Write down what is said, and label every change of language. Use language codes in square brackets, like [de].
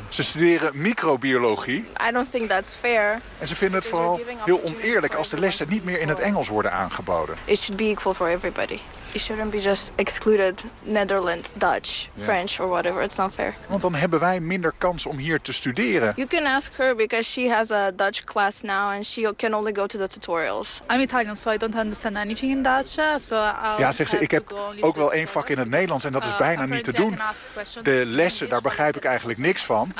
[nl] Ze studeren microbiologie. [en] I don't think that's fair. [nl] En ze vinden het vooral heel oneerlijk als de lessen niet meer in het Engels worden aangeboden. [en] It should be equal for everybody. It shouldn't be just excluded Netherlands, Dutch, French or whatever. It's not fair. [nl] Want dan hebben wij minder kans om hier te studeren. [en] You can ask her because she has a Dutch class now and she can only go to the tutorials. I'm Italian, so I don't understand anything in Dutch. So [nl] ja, zegt ze, ik heb ook wel één vak in het Nederlands en dat is bijna niet te doen. De lessen, daar begrijp ik eigenlijk niks van.